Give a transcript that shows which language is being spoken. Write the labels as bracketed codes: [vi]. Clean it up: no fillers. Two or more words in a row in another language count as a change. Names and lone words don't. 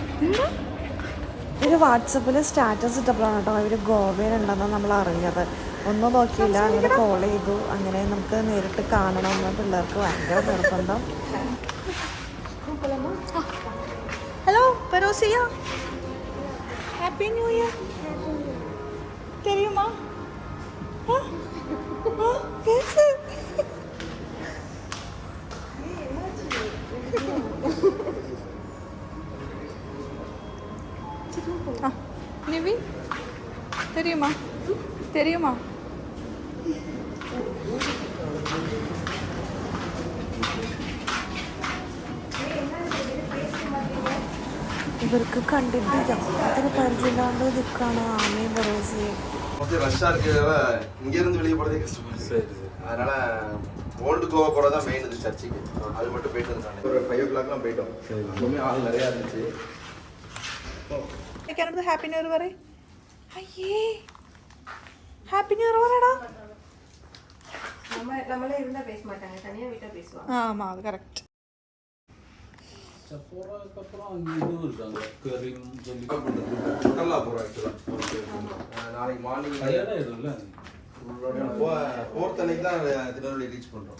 [ml] ഇത് വാട്സപ്പിൽ സ്റ്റാറ്റസ് ഇട്ടപ്പോഴാണ് കേട്ടോ ഇവർ ഗോവയിലുണ്ടെന്ന് നമ്മൾ അറിഞ്ഞത്. ഒന്നും നോക്കിയില്ല, അങ്ങനെ കോൾ ചെയ്തു. അങ്ങനെ നമുക്ക് നേരിട്ട് കാണണമെന്ന് പിള്ളേർക്ക് ഭയങ്കര നിർബന്ധം. [en] hello Perusia, happy new year. [ta] தெரியுமா? பேசு. நிவி தெரியுமா? தெரியுமா? [ml] ഇവർക്ക് കണ്ടിട്ട് യാതൊരു പരിചയമില്ലാണ്ട് നിൽക്കുകയാണ് ആമയും പെറൂസിയും. [ta] கொஞ்சம் ரஷ்ஷாக இருக்கிறதால இங்கேருந்து வெளியே போகிறதே கஷ்டப்படுது. அதனால ஓல்டு கோவா போகிறது தான் மெயின். இது சர்ச்சுக்கு அது மட்டும் போயிட்டு இருந்தாங்க. ஒரு 5 o'clockலாம் போயிட்டோம். அதுவுமே ஆள் நிறையா இருந்துச்சு. [en] happy new year [ml] പറയേ. അയ്യേ [en] happy new year [ml] പറയടാ. [ta] நம்மளே இருந்தா பேச மாட்டாங்க, தனியா விட்டா பேசுவாங்க. ஆமா அது கரெக்ட். சுற்றுலா போகிறோம் ஆக்சுவலாக. நாளைக்கு மார்னிங் 4th அன்னைக்கு தான் திருநெல்வேலி ரீச் பண்ணுறோம்.